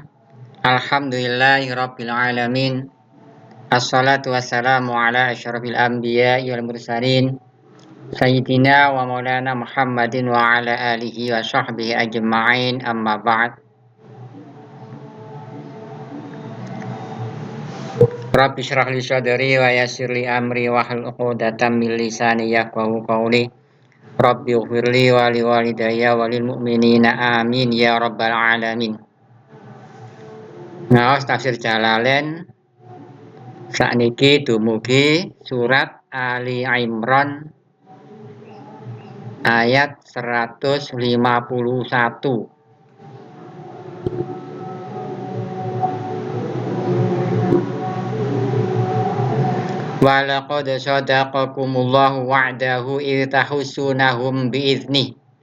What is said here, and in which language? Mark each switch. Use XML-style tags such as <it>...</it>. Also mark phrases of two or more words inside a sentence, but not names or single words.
<ar>الحمد لله رب العالمين. والصلاة والسلام على أشرف الأنبياء والمرسلين سيدنا ومولانا محمد وعلى آله وصحبه أجمعين، أما بعد. رب اشرح لي صدري ويسر لي أمري واحلل عقدة من لساني يفقهوا قولي. رب اغفر لي ولوالدي وللمؤمنين آمين يا رب العالمين.</ar> <jv>Ngaos tafsir Jalalain sakniki dumugi surat Ali Imran ayat 151.</jv> <ar>ولقد صدقكم الله وعده إذ تحسونهم بإذنه.</ar>